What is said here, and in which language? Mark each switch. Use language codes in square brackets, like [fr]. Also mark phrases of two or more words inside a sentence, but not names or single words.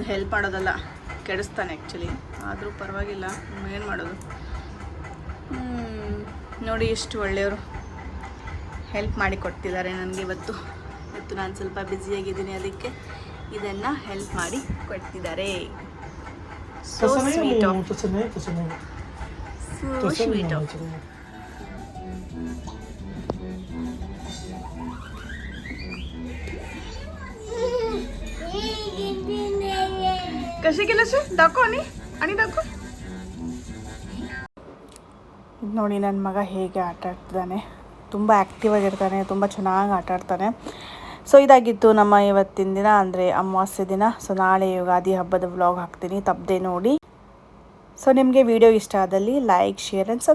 [kn] ಹೆಲ್ಪ್ ಮಾಡೋದಲ್ಲ, ಕೆಡಿಸ್ತಾನೆ ಆ್ಯಕ್ಚುಲಿ, ಆದರೂ ಪರವಾಗಿಲ್ಲ, ಏನು ಮಾಡೋದು. ನೋಡಿ ಎಷ್ಟು ಒಳ್ಳೆಯವರು ಹೆಲ್ಪ್ ಮಾಡಿ ಕೊಡ್ತಿದ್ದಾರೆ ನನಗೆ. ಇವತ್ತು ನಾನು ಸ್ವಲ್ಪ ಬ್ಯುಸಿಯಾಗಿದ್ದೀನಿ, ಅದಕ್ಕೆ ಇದನ್ನು ಹೆಲ್ಪ್ ಮಾಡಿ ಕೊಡ್ತಿದ್ದಾರೆ. [en] so sweet [mr] कसे केलं सर दाखव आणि दाखव. [kn] ಇದು ನೋಡಿ ನನ್ನ ಮಗ ಹೇಗೆ ಆಟ ಆಡ್ತಿದ್ದಾನೆ, ತುಂಬ ಆ್ಯಕ್ಟಿವ್ ಆಗಿರ್ತಾನೆ, ತುಂಬ ಚೆನ್ನಾಗಿ ಆಟ ಆಡ್ತಾನೆ. ಸೊ ಇದಾಗಿತ್ತು ನಮ್ಮ ಇವತ್ತಿನ ದಿನ, ಅಂದರೆ ಅಮಾವಾಸ್ಯೆ ದಿನ. ಸೊ ನಾಳೆ ಯುಗಾದಿ ಹಬ್ಬದ ವ್ಲಾಗ್ ಹಾಕ್ತೀನಿ, ತಪ್ಪದೆ ನೋಡಿ. ಸೊ ನಿಮಗೆ ವಿಡಿಯೋ ಇಷ್ಟ ಆದಲ್ಲಿ [en] like, share and subscribe.